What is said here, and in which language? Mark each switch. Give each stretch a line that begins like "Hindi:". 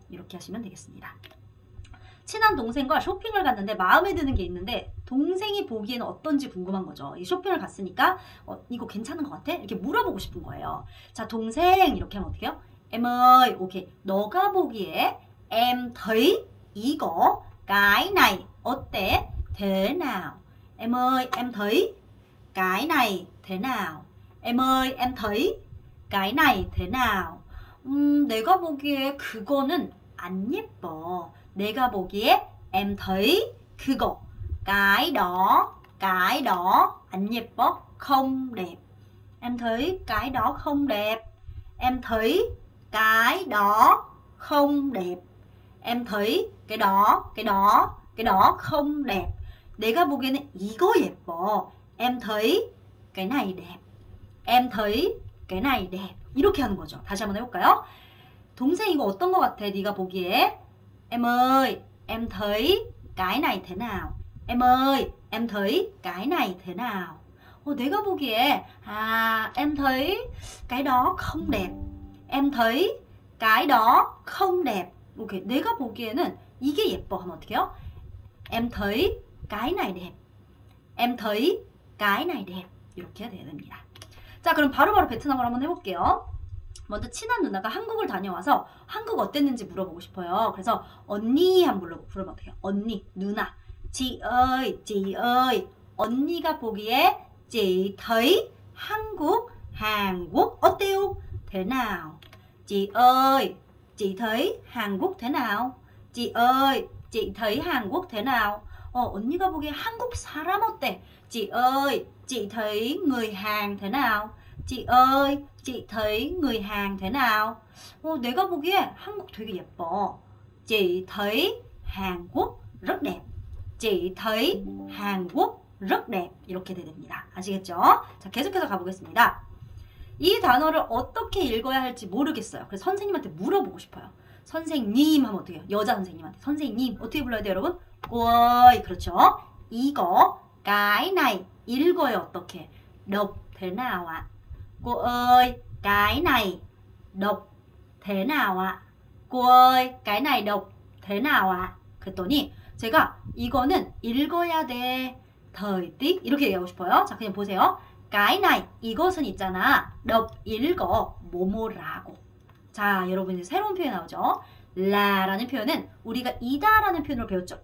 Korean: 이렇게 하시면 되겠습니다. 친한 동생과 쇼핑을 갔는데 마음에 드는 게 있는데 동생이 보기에는 어떤지 궁금한 거죠. 이 쇼핑을 갔으니까 이거 괜찮은 것 같아? 이렇게 물어보고 싶은 거예요. 자, 동생 이렇게 하면 어떻게 해요?
Vietnamese: Em ơi,
Korean: ok. 너가 보기에
Vietnamese: em thấy
Korean: 이거
Vietnamese: cái này
Korean: 어때?
Vietnamese: Thế nào? Em ơi, em thấy cái này thế nào? Em ơi, em thấy cái này thế nào?
Korean: 내가 보기에 그거는 안 예뻐. 내가 보기에
Vietnamese: em thấy
Korean: 그거
Vietnamese: cái đó
Korean: 안 예뻐,
Vietnamese: không đẹp. Em thấy cái đó không đẹp. Em thấy cái đó không đẹp. Em thấy cái đó không đẹp.
Korean: 내가 보기에는 이거 예뻐.
Vietnamese: Em thấy cái này đẹp. Em thấy cái này đẹp.
Korean: 이렇게 하는 거죠. 다시 한번 해볼까요? 동생 이거 어떤 거 같아? 네가 보기에.
Vietnamese: Em ơi, em thấy cái này thế nào? Em ơi, em thấy cái này thế nào?
Korean: 내가 보기에
Vietnamese: em thấy cái đó không đẹp. Em thấy cái đó không đẹp. 오케이.
Korean: 내가 보기에는 이게 예뻐 하면 어떻게 해요?
Vietnamese: Em thấy cái này đẹp. Em thấy cái này đẹp.
Korean: 이렇게 해야 됩니다. 자, 그럼 바로바로 베트남어로 한번 해볼게요. 먼저 친한 누나가 한국을 다녀와서 한국 어땠는지 물어보고 싶어요. 그래서 언니 한번 부르면 어떡해요? 언니, 누나.
Vietnamese: chị ơi,
Korean: 언니가 보기에
Vietnamese: chị thấy Hàn Quốc
Korean: 어때요?
Vietnamese: thế nào? Chị ơi, chị thấy Hàn Quốc thế nào? Chị ơi, chị thấy Hàn Quốc thế nào?
Korean: 언니가 보기에 한국 사람 어때?
Vietnamese: Chị ơi, chị thấy người Hàn thế nào? Chị ơi, chị thấy người Hàn thế nào?
Korean: 내가 보기에 한국 되게 예뻐.
Vietnamese: Chị thấy Hàn Quốc rất đẹp. Chị thấy Hàn Quốc rất đẹp.
Korean: 이렇게 됩니다. 아시겠죠? 자, 계속해서 가보겠습니다. 이 단어를 어떻게 읽어야 할지 모르겠어요. 그래서 선생님한테 물어보고 싶어요. 선생님 하면 어떻게 해요? 여자 선생님한테. 선생님 어떻게 불러야 돼요, 여러분? 꼬이. 그렇죠? 이거
Vietnamese: cái này
Korean: 읽어요. 어떻게?
Vietnamese: đọc thế nào ạ? Cô ơi, cái này đọc thế nào ạ? Cô ơi, cái này đọc thế nào ạ?
Korean: 그랬더니 제가 이거는 읽어야 돼.
Vietnamese: thời tiết
Korean: 이렇게 얘기하고 싶어요. 자, 그냥 보세요.
Vietnamese: cái này
Korean: 이것은 있잖아.
Vietnamese: đọc
Korean: 읽어 뭐뭐라고. 자, 여러분 이제 새로운 표현 나오죠. 라라는 표현은 우리가 이다라는 표현으로 배웠죠.